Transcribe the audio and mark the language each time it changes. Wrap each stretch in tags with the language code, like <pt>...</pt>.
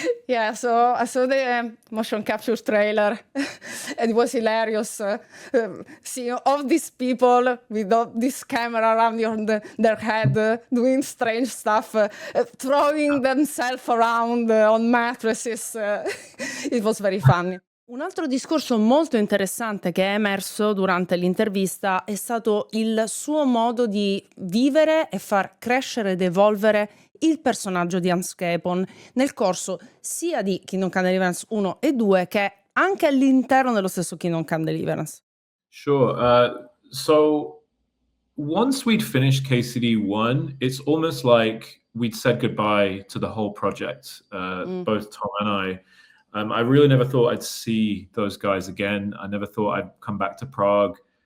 <en>Yeah, so I saw the motion capture trailer. It was hilarious seeing all these people with all this camera around their head doing strange stuff, throwing themselves around on mattresses. It was very funny.</en> <it>Un altro discorso molto interessante che è emerso durante l'intervista è stato il suo modo di vivere e far crescere ed evolvere il personaggio di Hans Capon nel corso sia di Kingdom Come Deliverance 1 e 2 che anche all'interno dello stesso Kingdom Come Deliverance.</it> <en>Sure. So once we'd finished KCD 1, it's almost like we'd said goodbye to the whole project, both Tom and I. I really never thought I'd see those guys again. I never thought I'd come back to Prague.</en>